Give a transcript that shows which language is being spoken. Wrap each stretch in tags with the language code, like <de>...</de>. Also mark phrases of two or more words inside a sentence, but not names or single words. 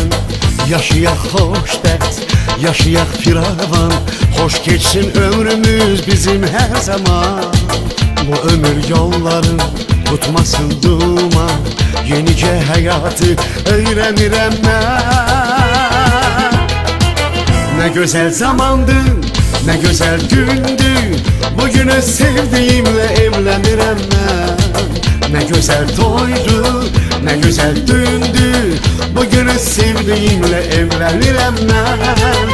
<az>Yaşayak xoşbəxt, yaşayak firavan.</az> <tr>Hoş geçsin ömrümüz bizim her zaman.</tr> <az>Bu ömür yolların tutmasın duman. Yenicə həyatı öyrənirəm mən.</az> <tr>Ne güzel zamandı, ne güzel gündü. Bugünü sevdiğimle</tr> <az>evlenirəm mən.</az> <tr>Ne güzel toydu, ne güzel dündü. Bugünü sevdiğimle</tr> <az>evlenirəm mən.</az>